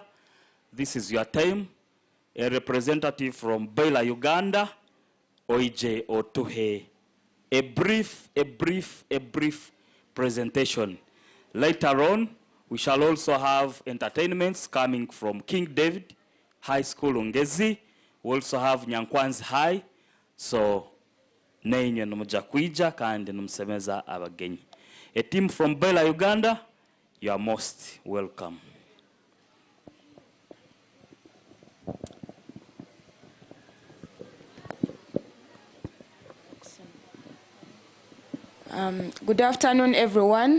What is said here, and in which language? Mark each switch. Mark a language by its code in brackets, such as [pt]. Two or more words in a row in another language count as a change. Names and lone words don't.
[en] This is your time. A representative from Bela, [ttj] Uganda, Oije Otuhe. [en] A brief presentation. Later on, we shall also have entertainments coming from King David High School, Ongezi. We also have Nyankwanzi High. [ttj] So, nenye numuja kuija kandi numusemeza abagenyi. [en] A team from Bela, Uganda, you are most welcome. Good afternoon, everyone.